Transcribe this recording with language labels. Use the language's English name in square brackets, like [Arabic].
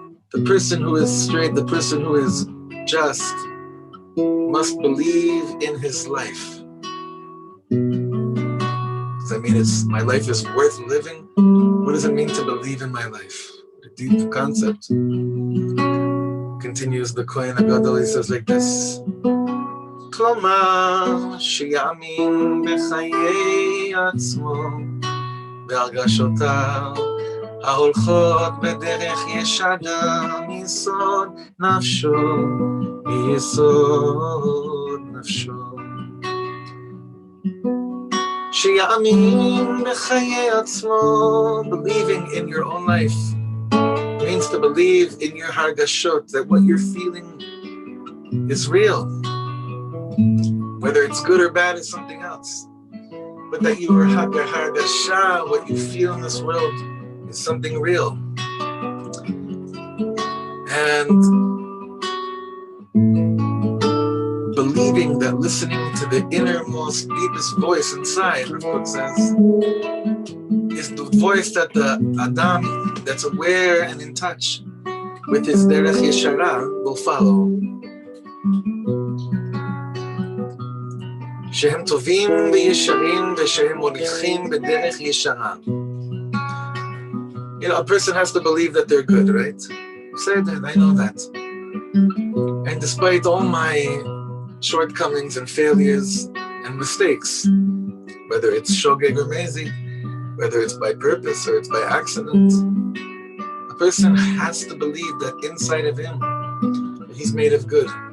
[English] The person who is straight, the person who is just, must believe in his life. Does that mean mean my life is worth living? What does it mean to believe in my life? A deep concept. Continues the Kohen Agadol, he says like this. [Hebrew] כלומר, שיאמין בחיי עצמו, בהרגשותיו, ההולכות בדרך ישרה, מיסוד נפשו, מיסוד נפשו. שיאמין בחיי עצמו, [English] believing in your own life, means to believe in your hargashot, that what you're feeling is real. Whether it's good or bad is something else. But that you are hargasha, what you feel in this world is something real. And believing that, listening to the innermost, deepest voice inside, Rav Kook says, is the voice that the Adam that's aware and in touch with his derech yeshara will follow. [Hebrew] שהם טובים וישרים ושהם מוליכים בדרך ישרה. [English] You know, a person has to believe that they're good, right? Say that, I know that. And despite all my shortcomings and failures and mistakes, whether it's shogeg or mezi, whether it's by purpose or it's by accident, a person has to believe that inside of him, he's made of good.